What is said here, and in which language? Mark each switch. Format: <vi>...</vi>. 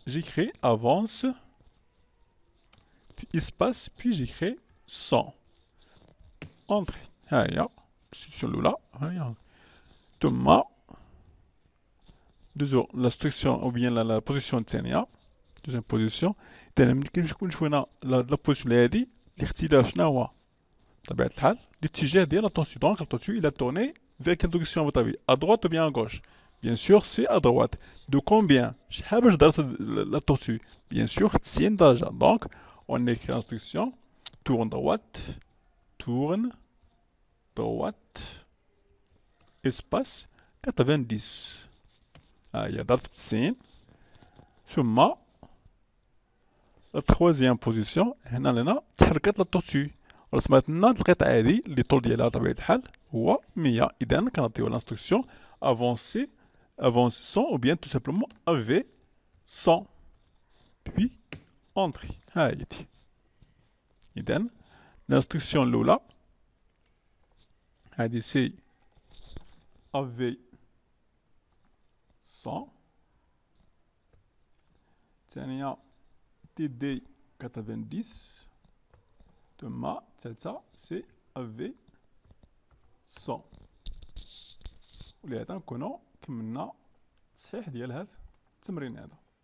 <fr>J'écris avance, puis espace, puis j'écris 100. Entrée.</fr> <ar>هيا</ar> <fr>l'instruction là.</fr> <ar>هيا. ثم دوزو</ar> <fr>l'instruction ou bien la position</fr> <ar>الثانية.</ar> <fr>deuxième position.</fr> <ar>إذا ملي كنشوفو هنا لا بوزيسيون هادي الاختلاف شنو هو؟ بطبيعة الحال</ar> <fr>l'attention de la tortue. Donc la tortue il a tourné vers quelle direction à votre avis? À droite ou bien à gauche? Bien sûr c'est à droite. De combien?</fr> <ar>شحال باش دارت</ar> <fr>la tortue? Bien sûr 90 درجة. Donc on écrit l'instruction tourne droite espace 90.</fr> <ar>هي دارت 90. ثم</ar> <fr>la troisième position</fr> <ar>هنا لنا تحركت</ar> <fr>la tortue.</fr> <ar>رسمت لنا القطعة هادي اللي الطول ديالها بطبيعة الحال هو 100. إذا كنعطيو الانستركسيون</ar> <fr>avancer, avance 100 ou bien tout simplement AV 100 puis entrée.</fr> <ar>هايدي. إذن</ar> <fr>l'instruction</fr> <ar>الأولى هذه سي AV 100 الثانية TD 90 ثم الثالثة سي AV 100 ولهذا نكونو كملنا التصحيح ديال هذا التمرين هذا.</ar>